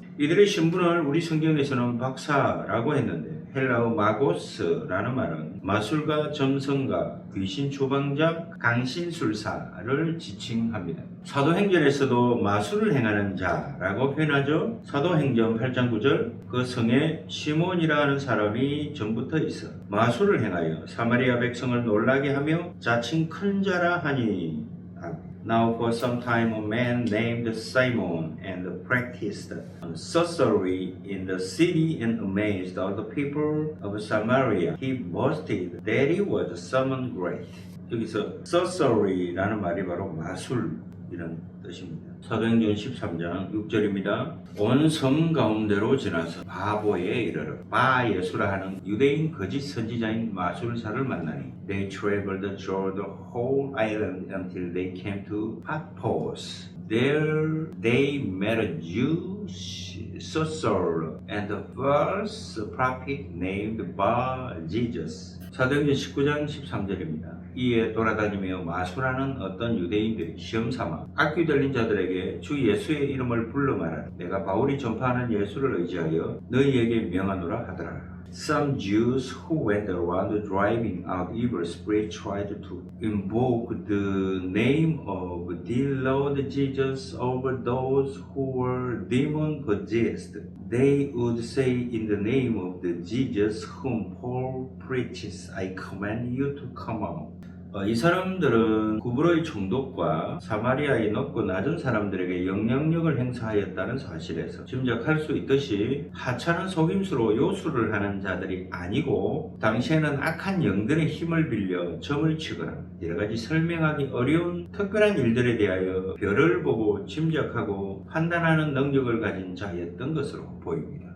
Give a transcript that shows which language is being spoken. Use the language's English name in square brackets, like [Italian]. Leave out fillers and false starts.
[Korean] 이들의 신분을 우리 성경에서는 박사라고 했는데 헬라어 마고스라는 말은 마술가, 점성가, 귀신 추방자, 강신술사를 지칭합니다. 사도행전에서도 마술을 행하는 자라고 표현하죠. 사도행전 8장 9절 그 성에 시몬이라는 사람이 전부터 있어 마술을 행하여 사마리아 백성을 놀라게 하며 자칭 큰 자라 하니. [English] Now for some time a man named Simon and practiced sorcery in the city and amazed all the people of Samaria. He boasted that he was someone great. [Korean] 여기서 sorcery라는 말이 바로 마술 이런 뜻입니다. 사도행전 13장 6절입니다. 온 섬 가운데로 지나서 바보에 이르러 바 예수라 하는 유대인 거짓 선지자인 마술사를 만나니 [English] They traveled through the whole island until they came to Paphos. There they met a Jewish sorcerer and a false prophet named Bar Jesus. [Korean] 사도행전 19장 13절입니다. 이에 돌아다니며 마술하는 어떤 유대인들이 시험삼아 악귀 들린 자들에게 주 예수의 이름을 불러 말하라. 내가 바울이 전파하는 예수를 의지하여 너희에게 명하노라 하더라. [English] Some Jews who went around driving out evil spirits tried to invoke the name of the Lord Jesus over those who were demon possessed. They would say, in the name of the Jesus whom Paul preaches, I command you to come out. [Korean] 이 사람들은 구브로의 총독과 사마리아의 높고 낮은 사람들에게 영향력을 행사하였다는 사실에서 짐작할 수 있듯이 하찮은 속임수로 요술을 하는 자들이 아니고 당시에는 악한 영들의 힘을 빌려 점을 치거나 여러가지 설명하기 어려운 특별한 일들에 대하여 별을 보고 짐작하고 판단하는 능력을 가진 자였던 것으로 보입니다.